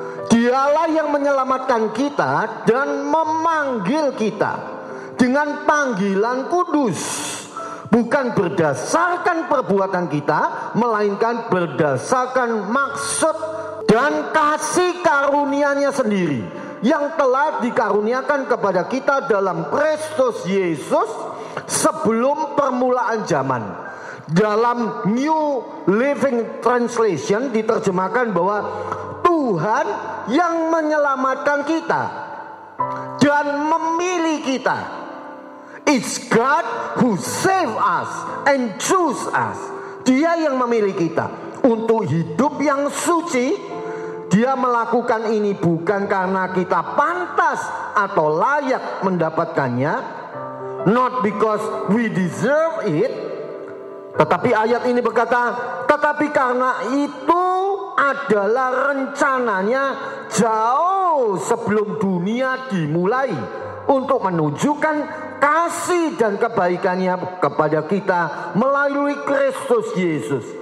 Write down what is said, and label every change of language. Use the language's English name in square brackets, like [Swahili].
[Indonesian] Dialah yang menyelamatkan kita dan memanggil kita dengan panggilan kudus, bukan berdasarkan perbuatan kita, melainkan berdasarkan maksud dan kasih karunia-Nya sendiri yang telah dikaruniakan kepada kita dalam Kristus Yesus sebelum permulaan zaman. Dalam New Living Translation diterjemahkan bahwa Tuhan yang menyelamatkan kita dan memilih kita. [English] It's God who save us and choose us. [Indonesian] Dia yang memilih kita untuk hidup yang suci. Dia melakukan ini bukan karena kita pantas atau layak mendapatkannya, [English] not because we deserve it. [Indonesian] Tetapi ayat ini berkata, tetapi karena itu adalah rencananya jauh sebelum dunia dimulai, untuk menunjukkan kasih dan kebaikannya kepada kita melalui Kristus Yesus.